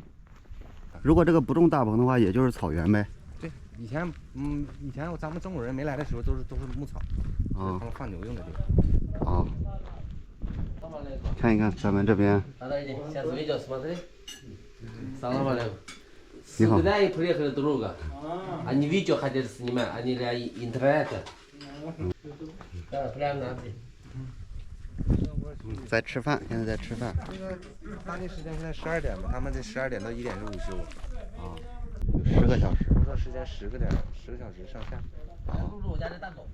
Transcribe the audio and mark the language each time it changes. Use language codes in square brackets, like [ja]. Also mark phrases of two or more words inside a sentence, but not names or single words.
[zh] 如果这个不种大棚的话，也就是草原呗。对，以前咱们中国人没来的时候，都是牧草，他们放牛用的地方。啊。 看一看咱们这边。你好。 [ru] Они видео хотели снимать, они для интернета. [zh] 在吃饭，现在在吃饭。这个当地时间现在12点嘛，他们这12点到1点是午休。啊，有10个小时。工作时间10个小时上下。我家的大狗。